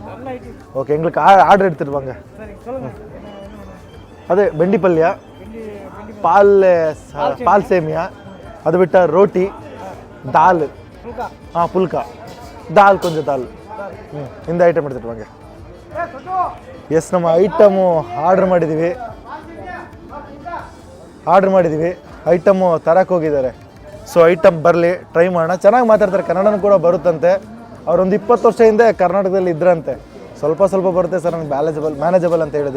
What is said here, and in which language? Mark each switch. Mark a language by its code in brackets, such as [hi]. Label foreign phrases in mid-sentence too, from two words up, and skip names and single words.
[ta] ஓகே, எங்களுக்கு ஆர்டர் எடுத்துட்டு வாங்க. அது பெண்டி பல்யா, பால் சேமியா, அது விட்ட ரோட்டி, தால், புல்கா, தால், கொஞ்சம் தால். இந்த ಐಟಮ್ எடுத்துட்டு வாங்க. [kn] ಎಸ್, ನಮ್ಮ [en] item order [kn] ಮಾಡಿದ್ದೀವಿ. ಐಟಮು ತರಕ್ಕೆ ಹೋಗಿದ್ದಾರೆ. [en] so item [kn] ಬರಲಿ, ಟ್ರೈ ಮಾಡೋಣ. ಚೆನ್ನಾಗಿ ಮಾತಾಡ್ತಾರೆ, ಕನ್ನಡನೂ ಕೂಡ ಬರುತ್ತಂತೆ. ಅವರೊಂದು 20 ವರ್ಷ ಹಿಂದೆ ಕರ್ನಾಟಕದಲ್ಲಿ ಇದ್ರಂತೆ. ಸ್ವಲ್ಪ ಬರುತ್ತೆ ಸರ್, ನನಗೆ ಮ್ಯಾನೇಜಬಲ್ ಅಂತ ಹೇಳಿದರು.